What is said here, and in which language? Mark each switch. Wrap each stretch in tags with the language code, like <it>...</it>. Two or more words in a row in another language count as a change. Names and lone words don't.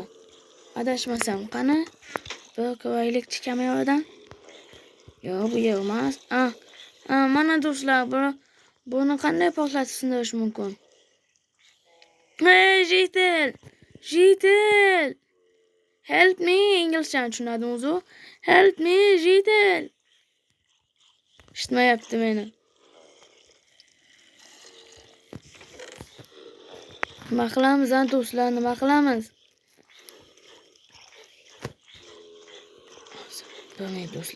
<uz>Adashmasam, qani? Bir ko'raylikchi kameradan. Yo'q, bu yer emas. Mana do'stlar, buni qanday portlatib sindirish mumkin? Hey, Jitel!</uz> <en>Help me,</en> <uz>inglizcha tushunadimi o'zi?</uz> <en>Help me, Jitel!</en> <uz>Eshitmayapti meni. Nima qilamiz, do'stlar, nima qilamiz? Bo'lmaydi do'stlar.</uz>